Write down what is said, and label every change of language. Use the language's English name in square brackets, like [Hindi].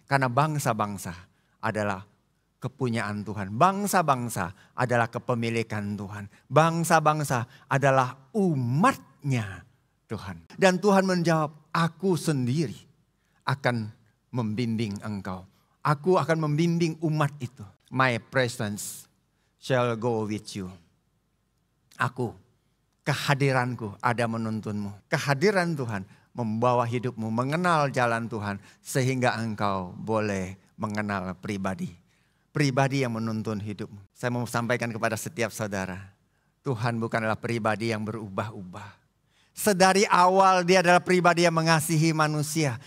[Indonesian] Karena bangsa-bangsa adalah kepunyaan Tuhan. Bangsa-bangsa adalah kepemilikan Tuhan. Bangsa-bangsa adalah umatnya Tuhan. Dan Tuhan menjawab, aku sendiri akan membimbing engkau. Aku akan membimbing umat itu. [English] My presence shall go with you. [Indonesian] Aku, kehadiranku ada menuntunmu. Kehadiran Tuhan membawa hidupmu mengenal jalan Tuhan. Sehingga engkau boleh mengenal pribadi. Pribadi yang menuntun hidupmu. Saya mau sampaikan kepada setiap saudara. Tuhan bukanlah pribadi yang berubah-ubah. Sedari awal dia adalah pribadi yang mengasihi manusia.